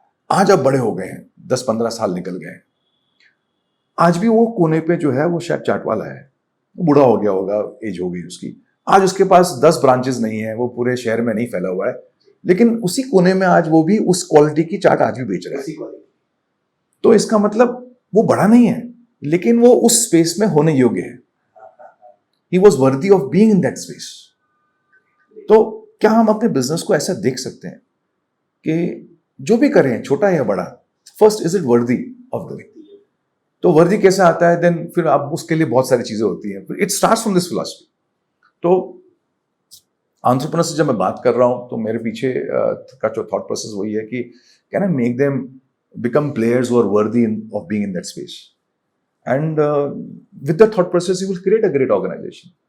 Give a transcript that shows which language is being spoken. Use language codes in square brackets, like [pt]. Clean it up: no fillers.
[hi] आज अब बड़े हो गए हैं, 10-15 साल निकल गए हैं, आज भी वो कोने पे जो है वो शायद चाट वाला है, वो बूढ़ा हो गया होगा, एज हो गई उसकी, आज उसके पास 10 ब्रांचेस नहीं है, वो पूरे शहर में नहीं फैला हुआ है, लेकिन उसी कोने में आज वो भी उस क्वालिटी की चाट आज भी बेच रहा है। तो इसका मतलब वो बड़ा नहीं है, लेकिन वो उस स्पेस में होने योग्य है। [en] He was worthy of being in that space. [hi] तो क्या हम अपने बिजनेस को ऐसा देख सकते हैं कि जो भी करें छोटा या बड़ा, [en] First is it worthy of doing. [hi] तो वर्दी कैसे आता है, देन फिर आप उसके लिए बहुत सारी चीजें होती हैं, [en] It starts from this philosophy. [hi] तो एंटरप्रेन्योर से जब मैं बात कर रहा हूं तो मेरे पीछे का जो थॉट प्रोसेस वही है कि [en] Can I make them become players who are worthy of being in that space, and with the thought process you will create a great organisation.